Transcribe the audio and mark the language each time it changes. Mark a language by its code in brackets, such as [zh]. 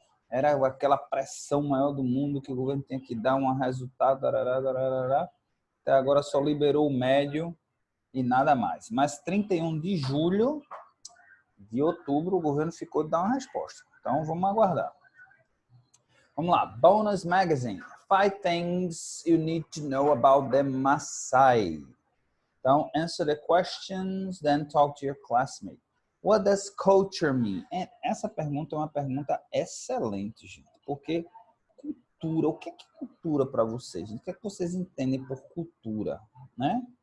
[pt] Era aquela pressão maior do mundo que o governo tinha que dar um resultado. Até agora só liberou o médio e nada mais. Mas 31 de julho, de outubro, o governo ficou de dar uma resposta. Então, vamos aguardar. Vamos lá. Bonus Magazine. [en] 5 things you need to know about the Maasai. [pt] Então, [en] answer the questions, then talk to your classmate. What does culture mean? [pt] Essa pergunta é uma pergunta excelente, gente. Porque cultura, o que é cultura para vocês? O que é que vocês entendem por cultura, né?